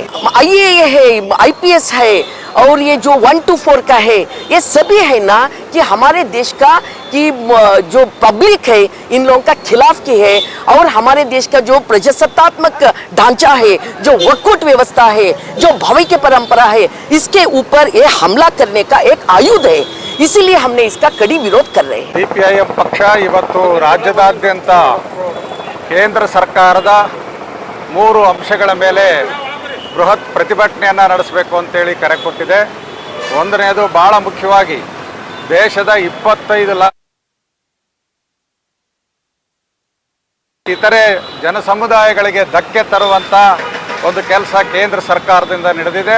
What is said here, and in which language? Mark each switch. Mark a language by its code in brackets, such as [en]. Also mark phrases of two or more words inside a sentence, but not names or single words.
[hi] आईए है, आईपीएस है और ये जो 1 to 4 का है, ये सभी है ना कि हमारे देश का कि जो पब्लिक है इन लोगों का खिलाफ की है, और हमारे देश का जो प्रजासत्तात्मक ढांचा है, जो वकूट व्यवस्था है, जो भव्य परंपरा है, इसके ऊपर ये हमला करने का एक आयुध है। इसीलिए हमने इसका कड़ी विरोध कर रहे हैं। [kn] ಸಿಪಿಐಎಂ ಪಕ್ಷ ಇವತ್ತು ರಾಜ್ಯದಾದ್ಯಂತ ಕೇಂದ್ರ ಸರ್ಕಾರದ 3 ಅಂಶಗಳ ಮೇಲೆ ಬೃಹತ್ ಪ್ರತಿಭಟನೆಯನ್ನು ನಡೆಸಬೇಕು ಅಂತೇಳಿ ಕರೆ ಕೊಟ್ಟಿದೆ. ಒಂದನೇದು ಬಹಳ ಮುಖ್ಯವಾಗಿ ದೇಶದ 25 ಲಕ್ಷ ಇತರೆ ಜನಸಮುದಾಯಗಳಿಗೆ ಧಕ್ಕೆ ತರುವಂಥ ಒಂದು ಕೆಲಸ ಕೇಂದ್ರ ಸರ್ಕಾರದಿಂದ ನಡೆದಿದೆ.